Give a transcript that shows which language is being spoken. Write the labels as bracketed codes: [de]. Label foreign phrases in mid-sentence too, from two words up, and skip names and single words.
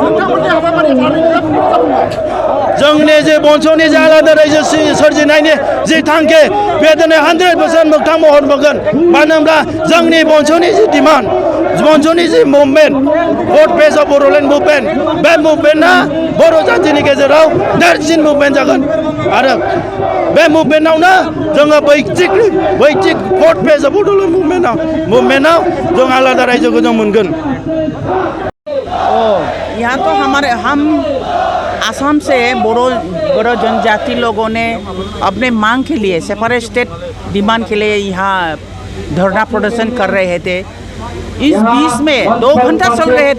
[brx] जोंनि जे बंस'नि जे आलादा रायजो सोरजिनायनि जि थांखि बे दिनै 100% मोगथां महर मोनगोन मानो होनब्ला जोंनि बंस'नि जि डिमान्ड बंस'नि जि मुभमेन्ट भट पेज अफ बड'लेण्ड मुभमेन्ट बे मुभमेन्टआ बर' जाथिनि गेजेराव देरसिन मुभमेन्ट जागोन आरो बे मुभमेन्टआवनो जोङो बैथिक भट पेज अफ बड'लेण्ड मुभमेन्टआव जों आलादा रायजोखौ जों मोनगोन [hi] यहाँ तो हम असम से बड़ो जनजाति लोगों ने अपने मांग के लिए [en] separate state demand [hi] के लिए यहाँ धरना प्रदर्शन कर रहे थे इस बीच में 2 घंटा चल रहे